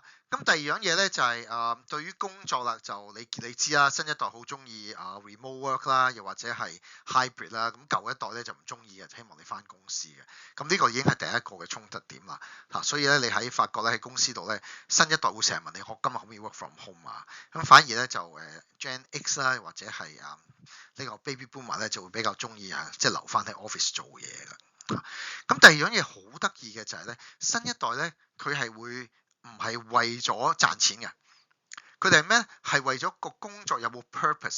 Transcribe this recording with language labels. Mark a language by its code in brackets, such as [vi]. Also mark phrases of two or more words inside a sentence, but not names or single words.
[yue] 咁第二樣嘢咧就係對於工作啦，就你知啦，新一代好中意 [en] remote work [yue] 啦，又或者係 hybrid 啦。咁舊一代咧就唔中意嘅，希望你返公司嘅。咁呢個已經係第一個嘅衝突點啦。嚇，所以咧你喺發覺咧喺公司度咧，新一代會成日問你我今日可唔可以 [en] work from home [yue] 啊？咁反而咧就 [en] Gen X [yue] 啦，或者係呢個 [en] Baby Boomer [yue] 咧就會比較中意即係留返喺 office 做嘢㗎。咁第二樣嘢好得意嘅就係咧，新一代咧佢係會唔係為咗賺錢嘅？佢哋係咩？係為咗個工作有冇 purpose？